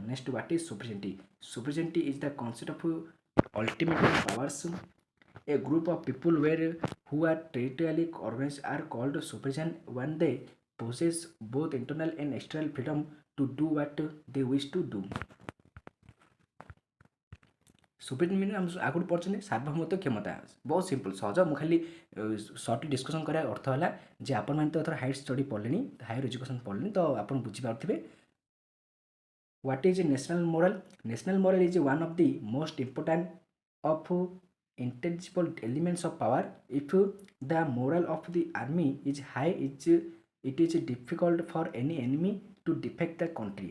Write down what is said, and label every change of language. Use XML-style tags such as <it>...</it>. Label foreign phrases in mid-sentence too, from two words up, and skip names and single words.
<en>Next, what is sovereignty? Sovereignty is the concept of ultimate powers. A group of people who are territorially organized are called sovereign when they possess both internal and external freedom to do what they wish to do. superior mean</en> <or>ଆମେ ଆଗରୁ ପଢ଼ିଛନ୍ତି ସାର୍ବଭୌମତ୍ୱ କ୍ଷମତା। ବହୁତ ସିମ୍ପଲ୍ ସହଜ। ମୁଁ ଖାଲି</or> <en>shortly discussion</en> <or>କରିବା ଅର୍ଥ ହେଲା ଯେ ଆପଣମାନେ ତ ଏଥର</or> <en>higher study</en> <or>ପଢ଼ିଲେଣି,</or> <en>higher education</en> <or>ପଢ଼ିଲେଣି, ତ ଆପଣ ବୁଝିପାରୁଥିବେ।</or> <en>What is national moral? National moral is one of the most important of intangible elements of power. If the moral of the army is high, it is difficult for any enemy to defect the country.</en>